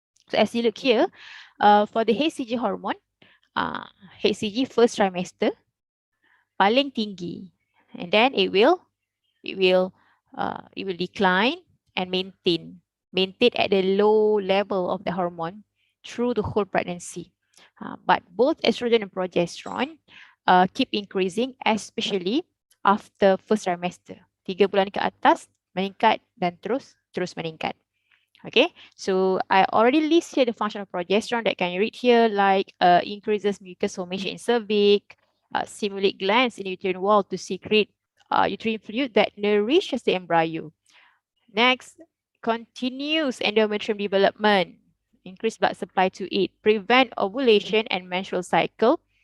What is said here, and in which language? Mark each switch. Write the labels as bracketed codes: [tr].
[en] So as you look here, for the HCG hormone, HCG first trimester, [ms] paling tinggi, [en] and then it will decline and maintain at the low level of the hormone through the whole pregnancy. But both estrogen and progesterone keep increasing, especially after first trimester. [ms] 3 bulan ke atas meningkat dan terus meningkat. [en] Okay, so I already list here the function of progesterone that can you read here, like increases mucus formation in cervix, stimulate glands in the uterine wall to secrete uterine fluid that nourishes the embryo. Next, continues endometrium development, increase blood supply to it, prevent ovulation and menstrual cycle.